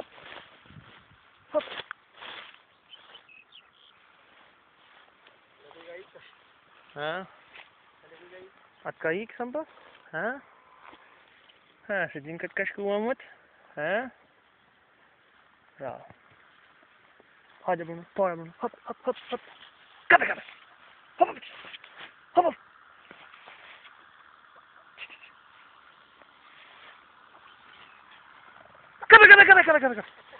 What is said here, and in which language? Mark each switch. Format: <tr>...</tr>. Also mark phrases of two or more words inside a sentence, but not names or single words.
<sq>Hop. Ha? Atë ka ikë Zampa? Ha? Ha, se din këtë ka shkua mëtë? Ha? Bravo. Hajde Bruno, para Bruno, hop, hop, hop, hop. Kape, kape. Hop, hop. Hop, hop. Kape, kape, kape, kape, kape.</sq>